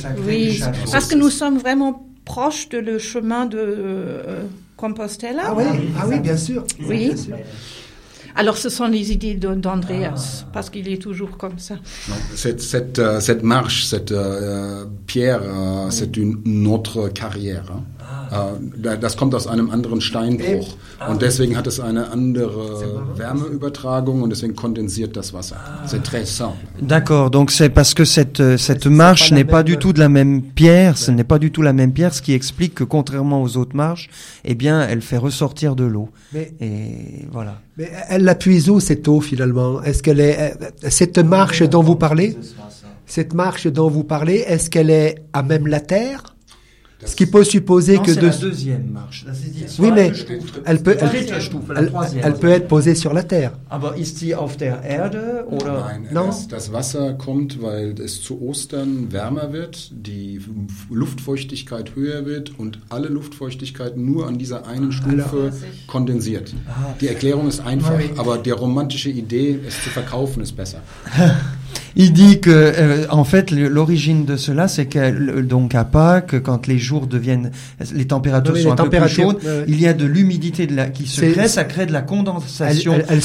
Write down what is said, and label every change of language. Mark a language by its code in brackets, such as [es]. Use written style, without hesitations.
[fr] Oui, parce que nous sommes vraiment proches du chemin de Compostela. Ah oui, bien sûr. Alors, ce sont les idées d'Andreas, parce qu'il est toujours comme ça. Non, cette marche, cette pierre, c'est une autre carrière. Hein. [de] Das kommt aus einem anderen Steinbruch. Und deswegen hat es eine andere Wärmeübertragung und deswegen kondensiert das Wasser. [fr] C'est très simple. D'accord, donc c'est parce que cette marche n'est pas du tout de la même pierre, ce n'est pas du tout la même pierre, ce qui explique que contrairement aux autres marches, eh bien, elle fait ressortir de l'eau. Et voilà. Mais elle la puise où, cette eau, finalement? Est-ce qu'elle est, cette marche dont vous parlez, est-ce qu'elle est à même la terre? Ce qui peut supposer non, que c'est la deuxième marche. Oui, mais elle peut être posée sur la terre. [de] Aber ist sie auf der Erde oder? Nein, das Wasser kommt, weil es zu Ostern wärmer wird, die Luftfeuchtigkeit höher wird und alle Luftfeuchtigkeit nur an dieser einen Stufe kondensiert. Die Erklärung ist einfach, aber die romantische Idee, es zu verkaufen, ist besser. [fr] Il dit que en fait l'origine de cela c'est que donc à Pâques quand les jours deviennent les températures sont un peu plus chaudes il y a de l'humidité qui crée de la condensation